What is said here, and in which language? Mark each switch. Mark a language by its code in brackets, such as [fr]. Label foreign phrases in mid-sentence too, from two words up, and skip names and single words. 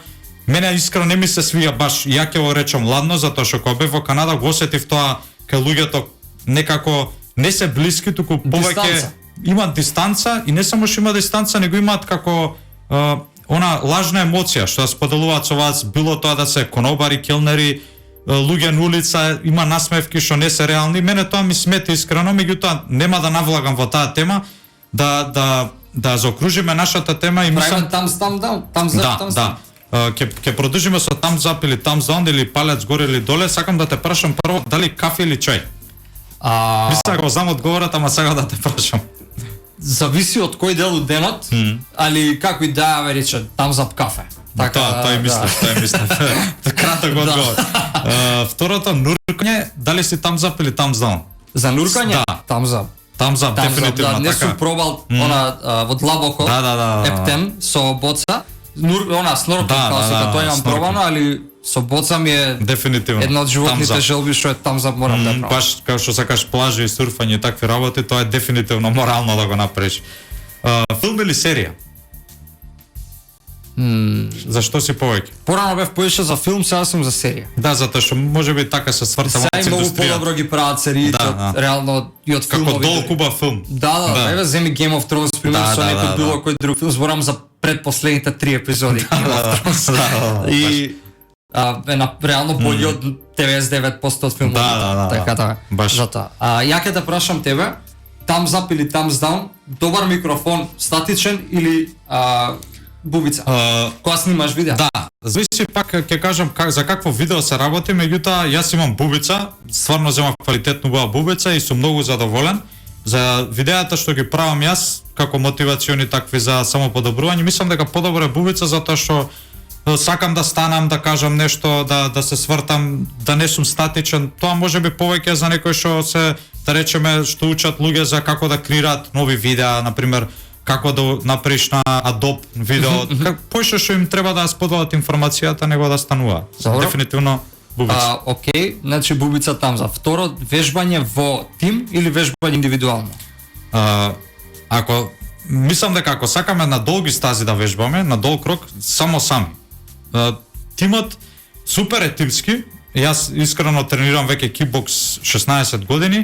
[mk] Мене искрено не ми се свија баш, ја ќе го речам ладно, затоа што кога бев во Канада го осетив тоа кај луѓето некако не се блиски, туку повеќе имаат дистанца и не само што има дистанца, него имаат како она лажна емоција што да споделуваат со вас, било тоа да се конобари, келнери, луѓе на улица, има насмевки што не се реални. Мене тоа ми смета искрено, меѓутоа нема да навлагам во таа тема, да заокружиме нашата тема и мислам там. Ќе продолжиме со [en] thumbs up [mk] или [en] thumbs down [mk] или палец горе или доле. Сакам да те прашам прво дали кафе или чај? Мислам го знам одговорот, ама сакам да те прашам. Зависи од кој дел од денот, али како и да ја рече, [en] thumbs up кафе. [mk] Така, тој мислев. Краток одговор. Второто, нуркање, дали си [en] thumbs up [mk] или [en] thumbs down? [mk] За нуркање? Да. [en] Thumbs up. Thumbs up, [mk] дефинитивно така. Не сум пробал во длабоко, ептен со боца. Сноркинг тоа имам пробано, али со боца ми е дефинитивно една од животните желби што е [en] thumbs up [mk] морам да пробам. Баш како што сакаш плажа и сурфање и такви работи, тоа е дефинитивно морално да го направиш. Филм или серија? Зашто си повеќе? Порано бев повеќе за филм, сега сум за серија. Да, затоа што можеби така се сврта малку индустрија. Многу подобро ги прават сериите, реално и од филмовите. Како долг убав филм. Да, еве земи Game of Thrones пример со некој било кој друг филм, зборам за предпоследните 3 епизоди Game of Thrones. И реално болј од 99% од филмовите. Така. Затоа. Ја ќе те прашам тебе, [en] thumbs up или thumbs down, [mk] добар микрофон, статичен или бубица? Кога снимаш видео? Да, зависи пак ќе кажам за какво видео се работи, меѓутоа јас имам бубица, стварно земав квалитетно убава бубица и сум многу задоволен. За видеата што ги правам јас, како мотивациони такви за самоподобрување, мислам дека подобро е бубица затоа што сакам да станам, да кажам нешто, да се свртам, да не сум статичен. Тоа можеби повеќе за некој што се, да речеме, што учат луѓе за како да креираат нови видеа, на пример, како да направиш на Adobe видео, поише што им треба да споделат информацијата, него да станува. Дефинитивно бубица. Окей, значи бубица [en] thumbs up. [mk] Второ, вежбање во тим или вежбање индивидуално? Ако мислам дека ако сакаме на долги стази да вежбаме, на долг рок, само сами. Тимот супер е тимски. Јас искрено тренирам веќе кикбокс 16 години.